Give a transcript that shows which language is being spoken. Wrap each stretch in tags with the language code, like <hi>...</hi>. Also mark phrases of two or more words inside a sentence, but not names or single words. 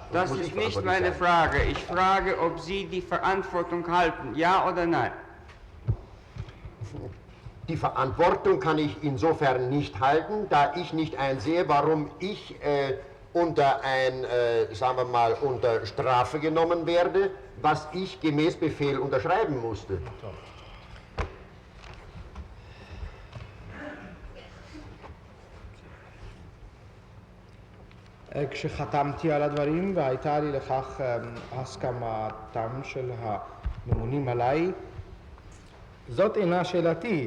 <de>Das ist nicht meine Frage. Ich frage, ob Sie die Verantwortung halten, ja oder nein? Die Verantwortung kann ich insofern nicht halten, da ich nicht einsehe, warum ich unter unter Strafe genommen werde, was ich gemäß Befehl unterschreiben musste.</de> <he>כשחתמתי על הדברים והייתה לי לכך הסכמתם של הממונים עליי. זאת אינה שאלתי.</he>